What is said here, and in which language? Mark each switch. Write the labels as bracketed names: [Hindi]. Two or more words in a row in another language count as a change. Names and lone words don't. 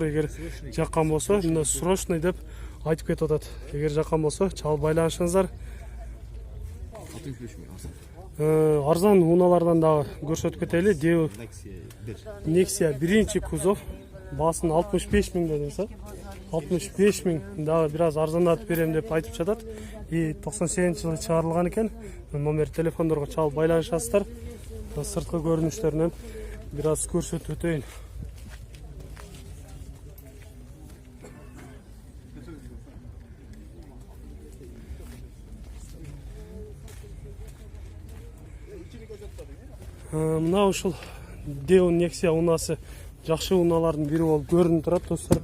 [Kyrgyz] Эгер жаккан болсо, мына срочный деп айтып кетип атат. Эгер жаккан болсо чалып байланышыңыздар. Арзан уналардан дагы көрсөтүп кетели. Deon Nexia биринчи кузов. Баасын 65 мың дедимсе. 65 мың дагы бир аз арзандатып берем деп айтып жатат. 98 жылы чыгарылган экен. Номер телефондорго чалып байланышасыздар. Сырткы көрүнүштөрүнөн бир аз көрсөтүп өтөйүн. Мына ушул Deon Nexia унасы жакшы уналардын бири болуп көрүнүп турат достор.